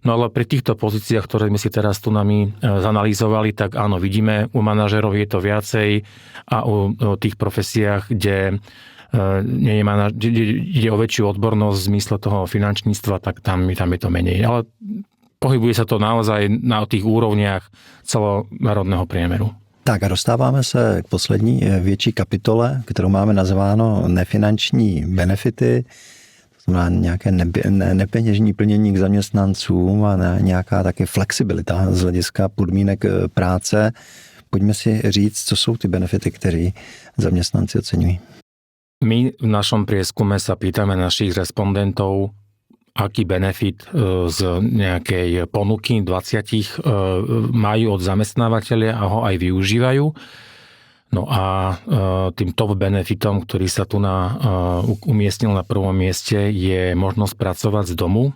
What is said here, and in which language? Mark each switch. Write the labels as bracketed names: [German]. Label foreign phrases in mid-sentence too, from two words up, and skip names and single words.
[Slovak] No ale pri týchto pozíciách, ktoré sme si teraz tu nami zanalýzovali, tak áno, vidíme, u manažerov je to viacej a u tých profesiách, kde ide o väčšiu odbornosť v zmysle toho finančníctva, tak tam je to menej. Ale pohybuje sa to naozaj na tých úrovniach celonárodného priemeru. [Czech] Tak a dostáváme se k poslední větší kapitole, kterou máme nazváno nefinanční benefity, to znamená nějaké nepeněžní plnění k zaměstnancům a nějaká taky flexibilita z hlediska podmínek práce. Pojďme si říct, co jsou ty benefity, které zaměstnanci oceňují. [Slovak] My v našom prieskume sa pýtame našich respondentov, aký benefit z nejakej ponuky 20 majú od zamestnávateľa a ho aj využívajú. No a tým top benefitom, ktorý sa tu umiestnil na prvom mieste, je možnosť pracovať z domu.